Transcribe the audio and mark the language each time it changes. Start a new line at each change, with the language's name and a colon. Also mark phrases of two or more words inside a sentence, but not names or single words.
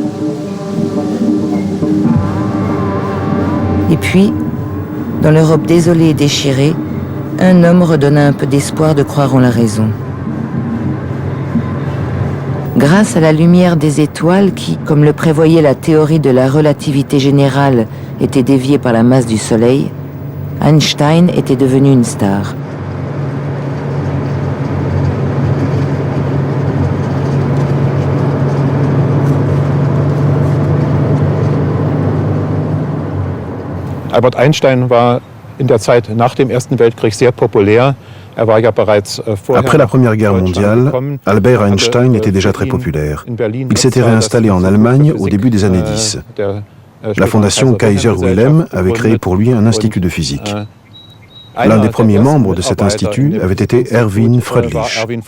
French: Et puis, dans l'Europe désolée et déchirée, un homme redonna un peu d'espoir de croire en la raison. Grâce à la lumière des étoiles qui, comme le prévoyait la théorie de la relativité générale, était déviée par la masse du Soleil, Einstein était devenu une star.
German: Albert Einstein war in der Zeit nach dem Ersten Weltkrieg sehr populär.
French: Après la Première Guerre mondiale, Albert Einstein était déjà très populaire. Il s'était réinstallé en Allemagne au début des années 10. La fondation Kaiser Wilhelm avait créé pour lui un institut de physique. L'un des premiers membres de cet institut avait été Erwin Freundlich.